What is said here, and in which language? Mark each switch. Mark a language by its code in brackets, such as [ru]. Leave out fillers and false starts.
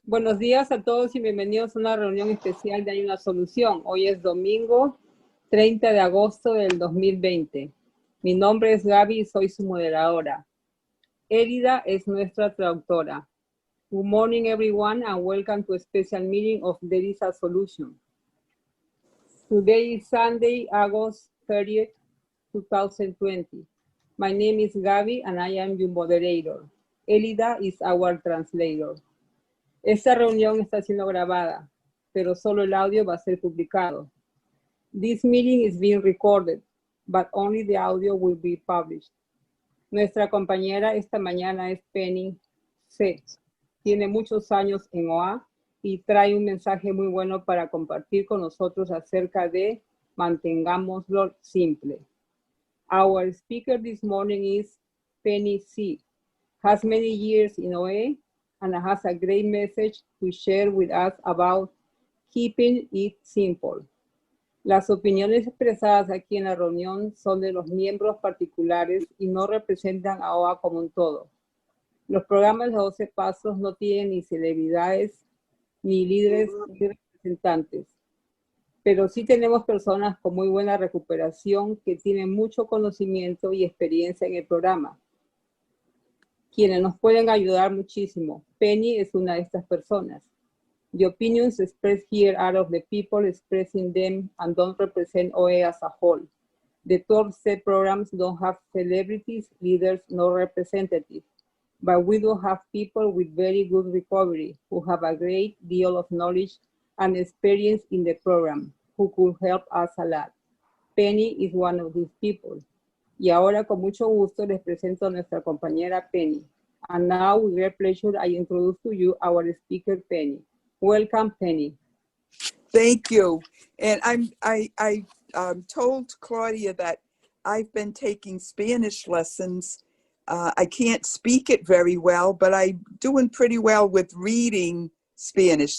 [es] Buenos días a todos y bienvenidos a una reunión especial de Hay una Solución. Hoy es domingo 30 de agosto del 2020. Mi nombre es Gaby y soy su moderadora. Elida es nuestra traductora. [en] Good morning everyone and welcome to a special meeting of There is a Solution. Today is Sunday, August 30th, 2020. My name is Gaby and I am your moderator. Elida is our translator. [es] Esta reunión está siendo grabada, pero solo el audio va a ser publicado. [en] This meeting is being recorded, but only the audio will be published. [es] Nuestra compañera esta mañana es Penny C. Tiene muchos años en OA y trae un mensaje muy bueno para compartir con nosotros acerca de Mantengámoslo simple. [en] Our speaker this morning is Penny C. Has many years in OA and has a great message to share with us about keeping it simple. [es] Las opiniones expresadas aquí en la reunión son de los miembros particulares y no representan a OA como un todo. Los programas de 12 pasos no tienen ni celebridades, ni líderes, ni representantes, pero sí tenemos personas con muy buena recuperación que tienen mucho conocimiento y experiencia en el programa, quienes nos pueden ayudar muchísimo. Penny es una de estas personas. [en] The opinions expressed here are of the people expressing them and don't represent OA as a whole. The 12-step programs don't have celebrities, leaders, nor representatives, but we do have people with very good recovery who have a great deal of knowledge and experience in the program who could help us a lot. Penny is one of these people. [es] Y ahora con mucho gusto les presento a nuestra compañera Penny. [en] And now with great pleasure I introduce to you our speaker Penny. Welcome, Penny. Thank you. And I told Claudia that I've been taking Spanish lessons. I can't speak it very well, but I'm doing pretty well with reading Spanish.